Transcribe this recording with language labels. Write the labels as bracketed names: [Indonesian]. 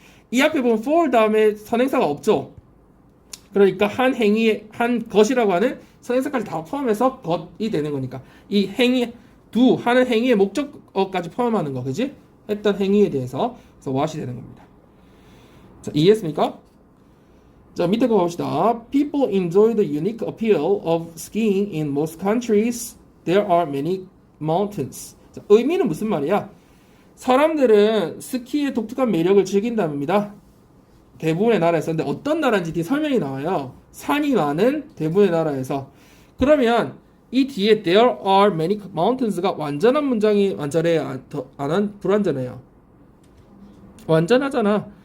[Korean] 이 앞에 보면 for 다음에 선행사가 없죠. 그러니까 한 행위에 한 것이라고 하는 선행사까지 다 포함해서 것이 되는 거니까. 이 행위 do 하는 행위의 목적어까지 포함하는 거. 그지? 했던 행위에 대해서 그래서 what이 되는 겁니다. 자, 이해했습니까? 자, 밑에 거 봅시다. [English] People enjoy the unique appeal of skiing in most countries. There are many mountains. [Korean] 자, 의미는 무슨 말이야? 사람들은 스키의 독특한 매력을 즐긴답니다. 대부분의 나라에서. 근데 어떤 나라인지 뒤에 설명이 나와요. 산이 많은 대부분의 나라에서. 그러면 이 뒤에 [English] there are many mountains [Korean] 가 완전한 문장이 완전해요? 불완전해요? 완전하잖아.